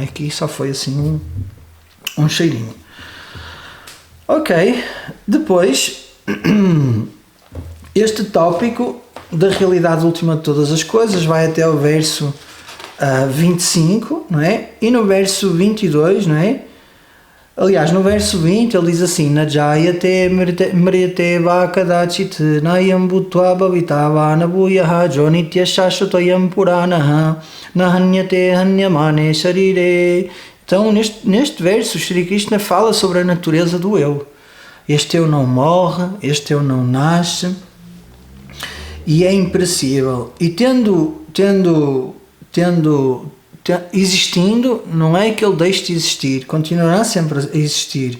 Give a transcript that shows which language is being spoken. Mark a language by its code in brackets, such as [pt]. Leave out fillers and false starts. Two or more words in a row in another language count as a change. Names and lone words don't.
[pt] Aqui só foi assim um cheirinho. Ok, depois este tópico da realidade última de todas as coisas vai até o verso 25, não é? E no verso 22, não é? Aliás, no verso 20 ele diz assim: [sa] Najayate mrite vakadachit nayam bhutva bhavitava nabuyaha jonitya shashutayam puranaha nahanyate hanyamane sharire. [pt] Então, neste verso, Shri Krishna fala sobre a natureza do eu. Este eu não morre, este eu não nasce e é imperecível. E existindo, não é que ele deixe de existir, continuará sempre a existir.